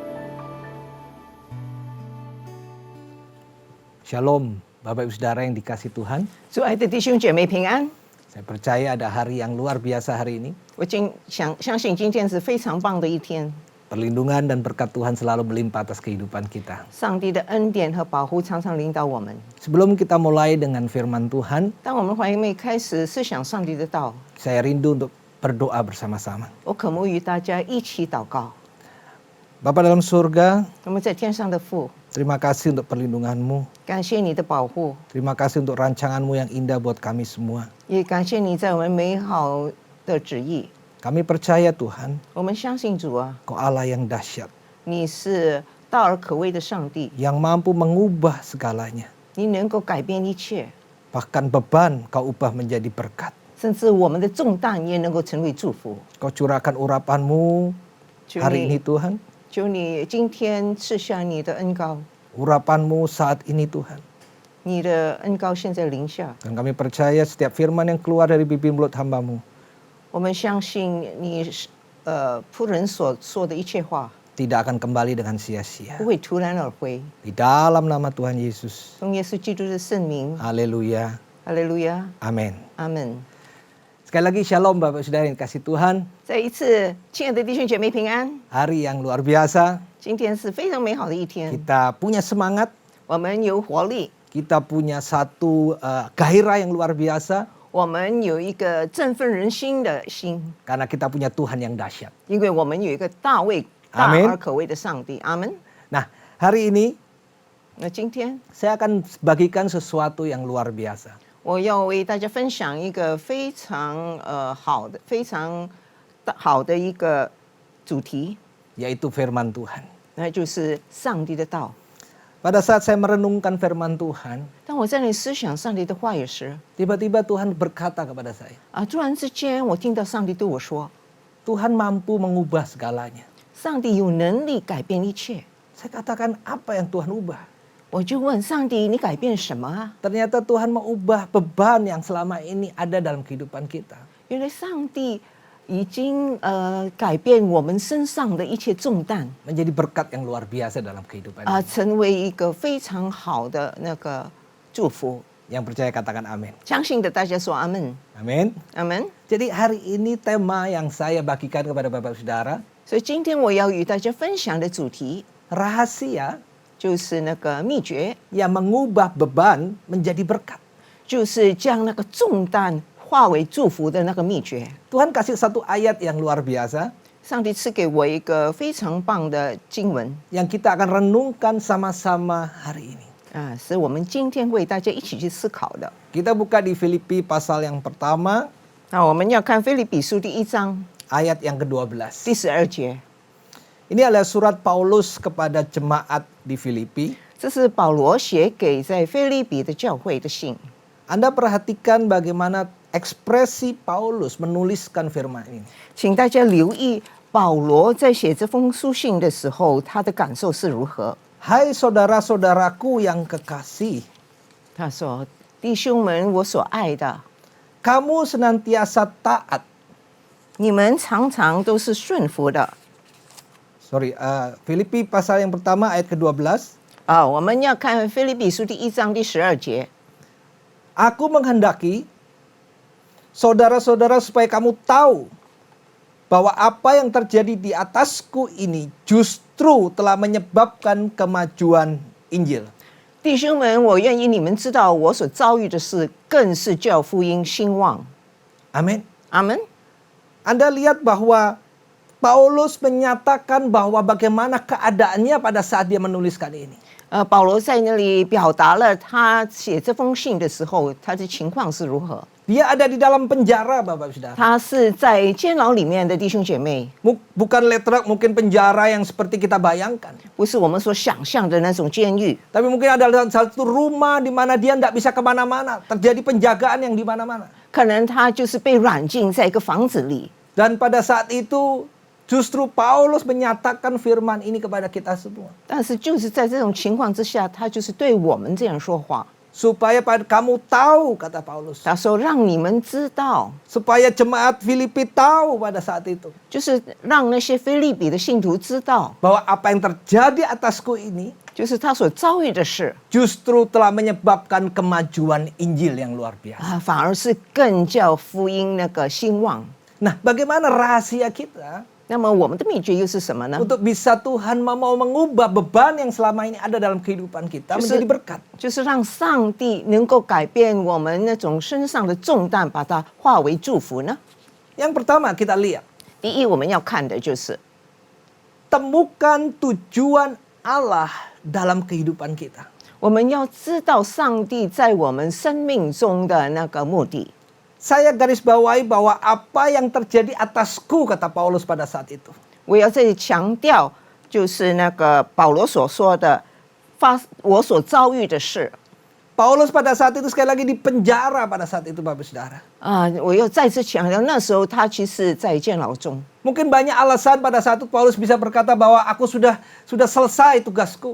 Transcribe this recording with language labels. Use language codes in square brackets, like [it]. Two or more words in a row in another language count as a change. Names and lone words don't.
[id] Shalom, Bapak Ibu Saudara yang dikasih Tuhan. [zh] 主爱的弟兄姐妹平安。 [id] Saya percaya ada hari yang luar biasa hari ini. [zh] 我相信今天是非常棒的一天， [id] Perlindungan dan berkat Tuhan selalu melimpah atas kehidupan kita. [zh] 上帝的恩典和保护常常领导我们。 [id] Sebelum kita mulai dengan firman Tuhan, [zh] 当我们还没开始思想上帝的道， [id] saya rindu untuk berdoa bersama-sama. [zh] 我渴慕与大家一起祷告。 [id] Bapa dalam surga, [zh] 我们在天上的父， [id] terima kasih untuk perlindungan-Mu. [zh] 感谢你的保护， [id] Terima kasih untuk rancangan-Mu yang indah buat kami semua. [zh] 也感谢你在我们美好的旨意。 [id] Kami percaya Tuhan, [zh] 我们相信主啊， [id] Kau Allah yang dahsyat, [zh] 你是大而可畏的上帝， [id] yang mampu mengubah segalanya. [zh] 你能够改变一切， [id] Bahkan beban Kau ubah menjadi berkat. [zh] 甚至我们的重担也能够成为祝福。 [id] Kau curahkan urapan-Mu [zh] 求 [id] hari ini [zh] 你， [id] Tuhan. [zh] 求你今天赐下你的恩膏， [id] Urapan-Mu saat ini Tuhan. [zh] 你的恩膏现在临下。 [id] Dan kami percaya setiap firman yang keluar dari bibir mulut hamba-Mu [zh] 我们相信你仆人所说的一切话 [id] tidak akan kembali dengan sia-sia. [zh] 不会突然而回。 [id] Di dalam nama Tuhan Yesus. [zh] 奉耶稣基督的圣名， [id] Haleluya. [zh] 哈利路亚， [id] Amin. [zh] 阿门。 [id] Sekali lagi shalom Bapak Saudara yang kasih Tuhan. [zh] 再一次，亲爱的弟兄姐妹平安。 [id] Hari yang luar biasa. [zh] 今天是非常美好的一天， [id] Kita punya semangat. [zh] 我们有活力， [id] Kita punya satu gairah yang luar biasa. [zh] 我们有一个振奋人心的心， [id] Karena kita punya Tuhan yang dahsyat. [zh] 因为我们有一个大阿门而可畏的上帝。阿门。 [id] Nah, hari ini [zh] 那今天 [id] saya akan bagikan sesuatu yang luar biasa. [zh] 我要为大家分享一个非常好的一个主题， [id] Yaitu firman Tuhan. [zh] 那就是上帝的道。 [id] Pada saat saya merenungkan firman Tuhan, [zh] 当我在那里思想上帝的话语时， [id] tiba-tiba Tuhan berkata kepada saya, [zh] 突然之间我听到上帝对我说， [id] Tuhan mampu mengubah segalanya. [zh] 上帝有能力改变一切。 [id] Saya katakan, apa yang Tuhan ubah? [zh] 我就问上帝，你改变什么啊？ [id] Ternyata Tuhan mengubah beban yang selama ini ada dalam kehidupan kita. [zh] 原来上帝已经改变我们身上的一切重担， [id] Menjadi berkat yang luar biasa dalam kehidupan [zh] 成为一个非常好的那个祝福。 [id] Yang percaya katakan amin. [zh] 相信的大家说阿门， [id] Amin. [zh] 阿门。 [id] Jadi hari ini tema yang saya bagikan kepada Bapak Saudara, [zh] 所以今天我要与大家分享的主题 [id] rahasia [zh] 就是那个秘诀， [id] yang mengubah beban menjadi berkat. [zh] 就是将那个重担化为祝福的那个秘诀。 [id] Tuhan kasih satu ayat yang luar biasa [zh] 上帝赐给我一个非常棒的经文 [id] yang kita akan renungkan sama-sama hari ini. [zh] 是我们今天为大家一起去思考的。 [id] Kita buka di Filipi pasal yang pertama, [zh] 那我们要看腓立比书第1章 [id] ayat yang ke-12. [zh] 第12节， [id] Ini adalah surat Paulus kepada jemaat di Filipi. [zh] 这是保罗写给在腓立比的教会的信。 [id] Anda perhatikan bagaimana ekspresi Paulus menuliskan firman ini. [zh] 请大家留意保罗在写这封书信的时候，他的感受是如何。 [id] Hai saudara-saudaraku yang kekasih, [zh] 他说：“弟兄们，我所爱的， [id] kamu senantiasa taat. [zh] 你们常常都是顺服的。 [id] Filipi pasal yang pertama ayat ke-12. [zh] 我们要看腓立比书第1章第12节。 [id] Aku menghendaki saudara-saudara supaya kamu tahu bahwa apa yang terjadi di atasku ini justru telah menyebabkan kemajuan Injil. [zh] 弟兄们，我愿意你们知道，我所遭遇的事，更是叫福音兴旺。 [id] Amin. [zh] 阿门。 [id] Anda lihat bahwa Paulus menyatakan bahwa bagaimana keadaannya pada saat dia menuliskan ini. [zh] 保罗在那里表达了他写这封信的时候，他的情况是如何。 [id] Dia ada di dalam penjara, Bapak Saudara. [zh] 他是在监牢里面的弟兄姐妹， [id] Bukan letrak mungkin penjara yang seperti kita bayangkan. [zh] 不是我们所想象的那种监狱， [id] Tapi mungkin ada satu rumah di mana dia tidak bisa kemana-mana. Terjadi penjagaan yang di mana-mana. [zh] 可能他就是被软禁在一个房子里。 [id] Dan pada saat itu justru Paulus menyatakan firman ini kepada kita semua. [zh] 但是就是在这种情况之下，他就是对我们这样说话。 [id] Supaya kamu tahu, kata Paulus. [zh] 他说：“让你们知道， [id] Supaya jemaat Filipi tahu pada saat itu. [zh] 就是让那些腓立比的信徒知道， [id] Bahwa apa yang terjadi atasku ini [zh] 就是他所遭遇的事 [id] justru telah menyebabkan kemajuan Injil yang luar biasa. [zh] 反而是更叫福音那个兴旺。 [id] Nah, bagaimana rahasia kita [zh] 那么我们的秘诀又是什么呢？ [id] untuk bisa Tuhan mau mengubah beban yang selama ini ada dalam kehidupan kita menjadi berkat? [zh] 就是让上帝能够改变我们那种身上的重担，把它化为祝福呢？ [id] Yang pertama kita lihat, [zh] 第一，我们要看的就是 [id] temukan tujuan Allah dalam kehidupan kita. [zh] 我们要知道上帝在我们生命中的那个目的。 [id] Saya garis bawahi bahwa apa yang terjadi atasku, kata Paulus pada saat itu. [zh] 我要这里强调，就是那个保罗所说的，我所遭遇的事。 [id] Paulus pada saat itu sekali lagi di penjara pada saat itu, Bapak Saudara. [zh] 我又再次强调，那时候他其实在监牢中。 [id] Mungkin banyak alasan pada saat itu Paulus bisa berkata bahwa aku sudah selesai tugasku.